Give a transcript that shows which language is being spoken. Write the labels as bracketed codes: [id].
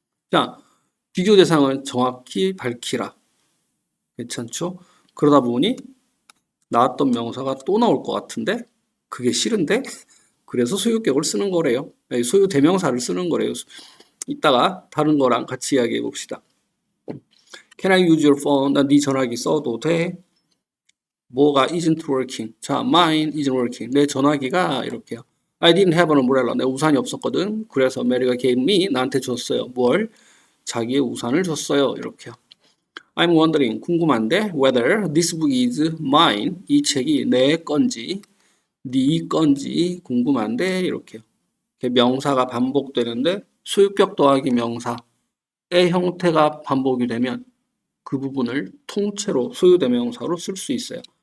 [ko] 자, 비교 대상을 정확히 밝히라. 괜찮죠? 그러다 보니 나왔던 명사가 또 나올 것 같은데 그게 싫은데? 그래서 소유격을 쓰는 거래요. 소유 대명사를 쓰는 거래요. 이따가 다른 거랑 같이 이야기해 봅시다. [en] Can I use your phone? [ko] 나 네 전화기 써도 돼? 뭐가 [en] isn't working? [ko] 자, [en] mine isn't working. [ko] 내 전화기가 이렇게요. [en] I didn't have an umbrella. [ko] 내 우산이 없었거든. 그래서 메리가 [en] gave me [ko] 나한테 줬어요. 뭘? 자기의 우산을 줬어요. 이렇게요. [en] I'm wondering, [ko] 궁금한데, [en] whether this book is mine, [ko] 이 책이 내 건지, 네 건지 궁금한데, 이렇게요. 명사가 반복되는데, 소유격 더하기 명사의 형태가 반복이 되면 그 부분을 통째로 소유대명사로 쓸 수 있어요.